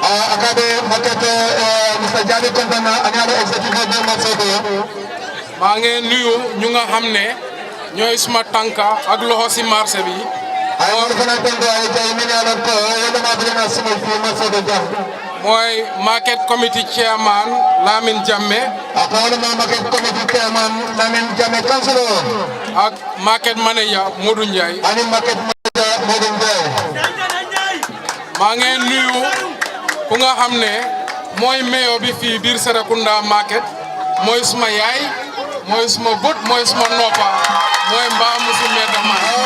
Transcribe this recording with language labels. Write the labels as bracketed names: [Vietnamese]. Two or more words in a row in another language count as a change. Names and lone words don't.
[Wolof] maa ngi nuyu ñu nga xam ne ñooy suma tànka ak loxo si marché bi mooy [English] market committee chairman [Wolof] Lamin Jammeh ak [English] market manager [Wolof] Modou Ndiaye maa ngi nuyu ku nga xam ne mooy mayor bi fii biir Serekunda market mooy suma yaay mooy suma bët mooy suma noppa mooy mbaa musu medda man